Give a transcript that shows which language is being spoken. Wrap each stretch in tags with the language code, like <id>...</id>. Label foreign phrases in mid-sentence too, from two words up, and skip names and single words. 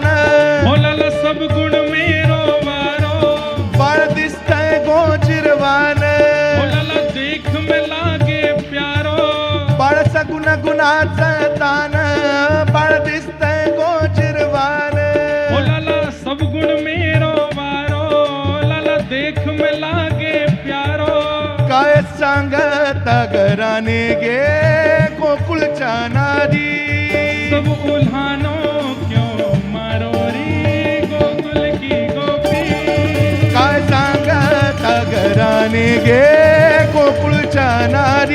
<hi>बोलाला सब गुण मेरो वारो,</hi> <mr>बाळ दिसतंय गोजिरवान,</mr> <hi>बोलाला देख में लागे प्यारो,</hi> <mr>बाळाचा गुणाचा तान, बाळ दिसतंय गोजिरवान,</mr> <hi>बोलाला सब गुण मेरो वारो, लाला देख में लागे प्यारो।</hi> <mr>काय सांगता घराने गे गोकुळच्या नारी,</mr> <hi>सब उल्हानो क्यों मारो रे गोकुल की गोपी</hi> <mr>काय सांगता घराने गे गोकुळच्या नारी</mr>